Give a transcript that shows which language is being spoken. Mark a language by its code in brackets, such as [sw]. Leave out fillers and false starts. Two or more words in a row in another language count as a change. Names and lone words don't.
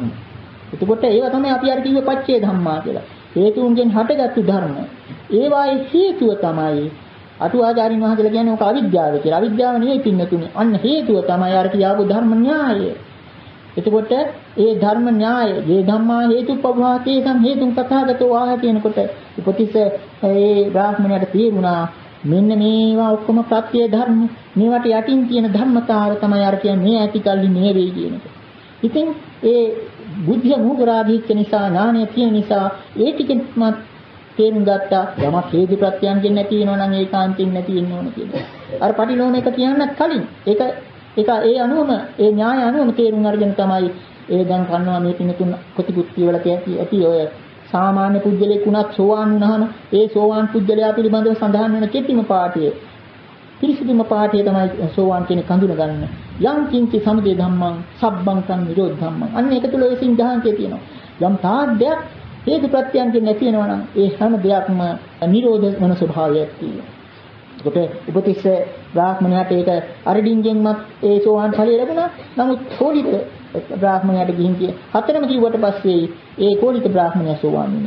[si] එතකොට ඒවා තමයි අපි අර කිව්වේ [pi] පච්චේ ධම්මා [si] කියලා. හේතුන්ගෙන් හටගත්තු ධර්ම. ඒවායේ හේතුව තමයි අටුවාචාරින් වහන්සේලා කියන්නේ ඔක අවිද්‍යාව කියලා. අවිද්‍යාව නෙවෙයි පින්නතුනේ. අන්න හේතුව තමයි අර කියාපු ධර්ම න්‍යාය. එතකොට ඒ ධර්ම න්‍යාය, මේ [pi] ධම්මා හේතුප්පවා තේසං හේතුන් තථාගතෝ ආහ [si] කියනකොට උපතිස්ස ඒ බ්‍රාහ්මණයට තේරුණා මෙන්න මේවා ඔක්කොම ප්‍රත්‍ය ධර්ම. මේවට යටින් තියෙන ධර්මතාවය තමයි අර කියන්නේ මේ ඇති කල්ලි මේ වෙයි කියන එක. ඉතින් ඒ බුද්ධිය මූගරාදීච්ච නිසා ඥානය තියෙන නිසා ඒ ටිකෙත් තේරුම් ගත්තා යමක් හේතු ප්‍රත්‍යයන්ගෙන් නැති වෙනවා නම් ඒකාන්තයෙන් නැති වෙන්න ඕන කියලා. අර පටිලෝම එක කියන්නත් කලින් ඒක ඒ අනුවම ඒ න්‍යාය අනුවම තේරුම් අරගෙන තමයි ඒ දැන් කන්නවා මේ පිනතුන් කොටිකුත් කියවල ඇති ඔය සාමාන්‍ය පුජ්‍යලෙක් උනත් සෝවාන් වුණාම ඒ සෝවාන් පුජ්‍යලයා පිළිබඳව සඳහන් වෙන කෙටිම පාඨය පිරිසිදුම පාඨය තමයි සෝවාන් කෙනෙක් හඳුනගන්න. [pi] යම් කිංචි සමුදය ධම්මං සබ්බං සං නිරෝධ ධම්මං. [si] අන්න ඒක තුල ඒ සිද්ධාන්තය තියෙනවා. යම් තාද්දයක් හේතු ප්‍රත්‍යයන්ගෙන් නැති වෙනවා නම් ඒ හැම දෙයක්ම නිරෝධ වෙන ස්වභාවයක් තියෙනවා. ඒකට උපතිස්ස බ්‍රාහ්මණයාට ඒක අරඩින්ගෙන්මත් ඒ සෝවාන් ඵලය ලැබුණා. නමුත් කෝලිත බ්‍රාහ්මණයාට ගිහින් හතරම කිව්වට පස්සේ ඒ කෝලිත බ්‍රාහ්මණයා සෝවාන් වුණේ.